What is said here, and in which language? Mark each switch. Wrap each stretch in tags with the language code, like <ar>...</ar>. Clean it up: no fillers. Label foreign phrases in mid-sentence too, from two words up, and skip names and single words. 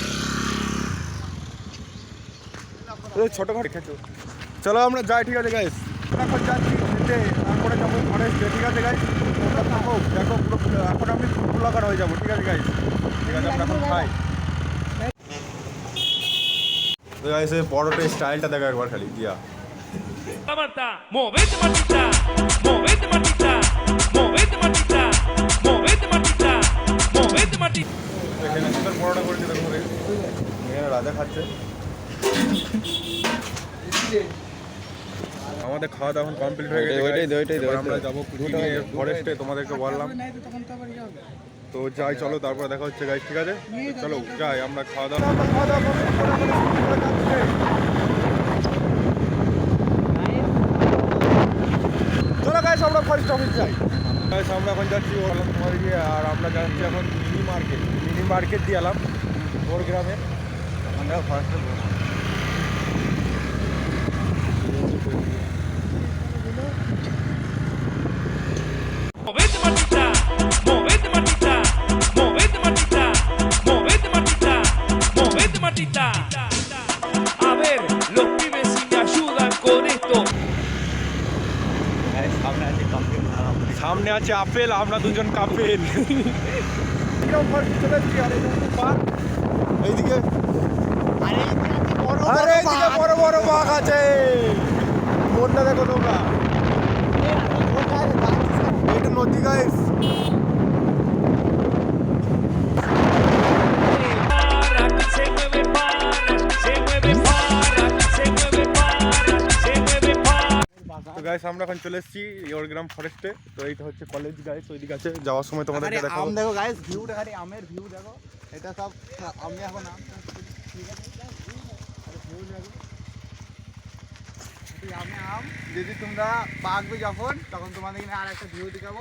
<bn>ছোটখাটো খেছো, চলো আমরা যাই, ঠিক আছে গাইস? এখন যাচ্ছি খেতে, তারপরে যাবো ফরেস্টে, ঠিক আছে গাইস? তোমরা থাকো, দেখো পুরো এখন আমি ফুড ব্লগার হয়ে যাবো, ঠিক আছে গাইস? ঠিক আছে, আমরা এখন খাই। তো গাইস এই বড়টা স্টাইলটা দেখো একবার খালি দিয়া।</bn> <es>Marta, movete Martita, movete Martita, movete Martita, movete Martita, movete Martita.</es> <bn>এখানে সুন্দর বড়টা করেছে দেখো, এখানে রাজা খাচ্ছে। আমাদের খাওয়া দাওয়া এখন কমপ্লিট হয়ে গেছে। এবার আমরা যাবো ফরেস্টে, তোমাদেরকে বললাম। তো যাই চলো, তারপরে দেখা হচ্ছে গাইস, ঠিক আছে? চলো যাই আমরা খাওয়া দাওয়া। চলো গাইস আমরা ফরেস্ট অফিস যাই। গাইস আমরা এখন যাচ্ছি তোমার গিয়ে, আর আমরা যাচ্ছি এখন মিনি মার্কেট দিয়ে এলাম ওর গ্রামে। আমরা ফরেস্টে</bn> <es>Movete Martita, movete Martita, movete Martita, movete Martita, movete Martita. A ver, los pibes si me ayudan con esto.</es> <bn>সামনে আছে আপেল, আমরা দুজন কাপেল। এইদিকে আরে এইদিকে বড় বড় বাঘ আছে, কোনটা দেখো তোমরা? এটা নদী গাইস।</bn> <es>Para, se mueve para, se mueve para, se mueve para, se mueve para.</es> <bn>তো গাইস আমরা এখন চলে এসেছি ওরগ্রাম ফরেস্টে। তো এইটা হচ্ছে কলেজ গাইস, ওইদিকে আছে, যাওয়ার সময় তোমাদেরকে দেখাবো। আম দেখো গাইস, ভিউটা খালি আমের ভিউ দেখো। এটা সব আমি এখন আম, ঠিক আছে? ভিউ দেখো, আমি আম। যদি তোমরা পাকবে যখন, তখন তোমাদের এখানে আর একটা ভিউ দেখাবো।</bn>